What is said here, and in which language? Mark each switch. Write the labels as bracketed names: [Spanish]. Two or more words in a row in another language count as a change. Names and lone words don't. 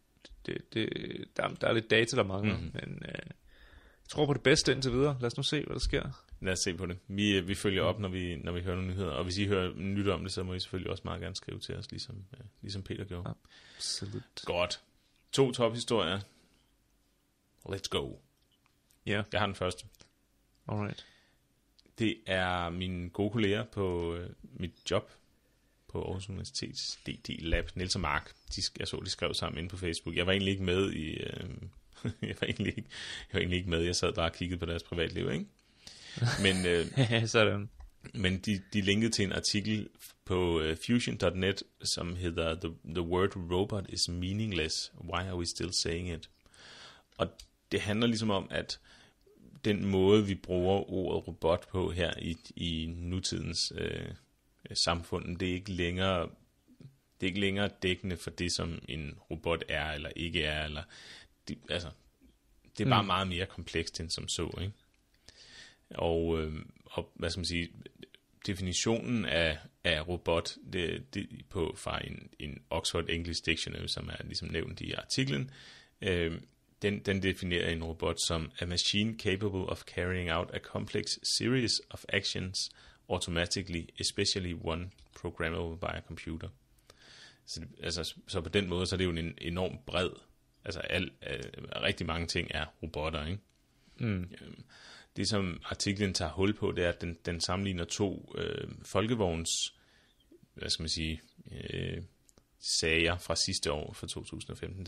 [Danish] Der er lidt data, der mangler, men jeg tror på det bedste indtil videre. Lad os nu se, hvad der sker. Lad os se på det. Vi følger op, når vi hører nogle nyheder. Og hvis I hører nyt om det, så må I selvfølgelig også meget gerne skrive til os, ligesom Peter gjorde. Absolut. Godt. 2 tophistorier. [English] Let's go. [Danish] Ja. Jeg har den første. Alright. Det er mine gode kolleger på mit job på Aarhus Universitets DD Lab, Niels og Mark. Jeg så, de skrev sammen inde på Facebook. Jeg var egentlig ikke med i... jeg var egentlig ikke med. Jeg sad bare og kiggede på deres privatliv, ikke? Men, sådan. Men de linkede til en artikel på fusion.net, som hedder The word robot is meaningless. [English] Why are we still saying it? [Danish] Og det handler ligesom om, at den måde, vi bruger ordet robot på her i nutidens samfund, det er ikke længere dækkende for det, som en robot er eller ikke er. Eller det er bare meget mere komplekst end som så, ikke? Og hvad skal man sige, definitionen af robot, det fra en Oxford English Dictionary, som er ligesom nævnt i artiklen, den definerer en robot som [English] a machine capable of carrying out a complex series of actions automatically, especially one programmable by a computer. [Danish] Så på den måde, så er det jo en enorm bred, rigtig mange ting er robotter, ikke? Det som artiklen tager hul på, det er, at den sammenligner 2 folkevogns, hvad skal man sige, sager fra sidste år, fra 2015.